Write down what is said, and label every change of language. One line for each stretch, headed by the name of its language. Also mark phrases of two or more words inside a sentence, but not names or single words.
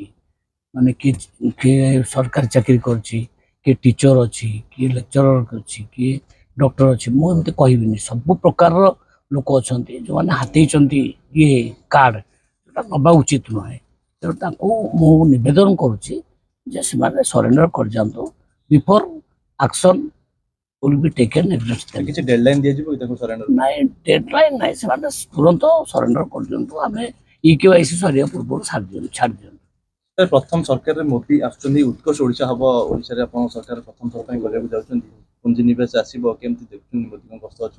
Odia: ମାନେ କିଏ ସରକାରୀ ଚାକିରି କରିଛି, କିଏ ଟିଚର ଅଛି, କିଏ ଲେକ୍ଚରର ଅଛି, କିଏ ଡକ୍ଟର ଅଛି। ମୁଁ ଏମିତି କହିବିନି, ସବୁ ପ୍ରକାରର ଲୋକ ଅଛନ୍ତି ଯେଉଁମାନେ ହାତେଇଛନ୍ତି ଇଏ କାର୍ଡ଼, ଯେଉଁଟା ନେବା ଉଚିତ ନୁହେଁ। ତେଣୁ ତାଙ୍କୁ ମୁଁ ନିବେଦନ କରୁଛି ଯେ ସେମାନେ ସରେଣ୍ଡର କରିଯାଆନ୍ତୁ
English: before action will be taken against them।
Odia: କିଛି ଡେଡଲାଇନ୍ ଦିଆଯିବ କି ତାଙ୍କୁ ସରେଣ୍ଡର? ନାଇଁ, ଡେଡଲାଇନ୍ ନାହିଁ, ସେମାନେ ତୁରନ୍ତ ସରେଣ୍ଡର କରିଦିଅନ୍ତୁ। ଆମେ EKYC ସରିବା ପୂର୍ବରୁ ଛାଡ଼ି ଦିଅନ୍ତୁ। ପ୍ରଥମ ସରକାରରେ ମୋଦି ଆସୁଛନ୍ତି, ଉତ୍କର୍ଷ ଓଡ଼ିଶା ହବ, ଓଡ଼ିଶାରେ ଆପଣଙ୍କ ସରକାର ପ୍ରଥମ ଥର ପାଇଁ କରିବାକୁ ଯାଉଛନ୍ତି, ପୁଞ୍ଜିନିବେଶ ଆସିବ, କେମିତି ଦେଖୁଛନ୍ତି ମୋଦିଙ୍କ ଗସ୍ତ ଅଛି?